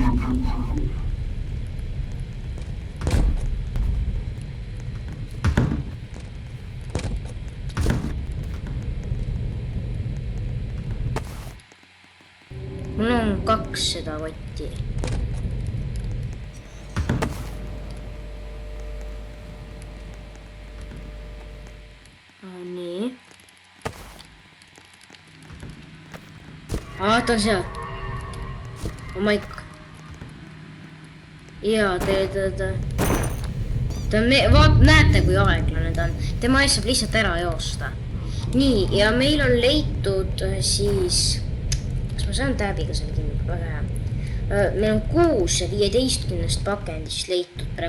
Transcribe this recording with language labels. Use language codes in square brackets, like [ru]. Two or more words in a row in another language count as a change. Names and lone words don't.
[et] Mul on 2 seda kotti. Nii. Ta on seal. [en] Oh my god. [et] Jaa, näete, kui aeglane ta on. Tema ees saab lihtsalt ära joosta. Nii, ja meil on leitud siis... Kas ma saan täbiga selle kinni? Väga hea. Meil on 6 15 pakendist leitud praegu.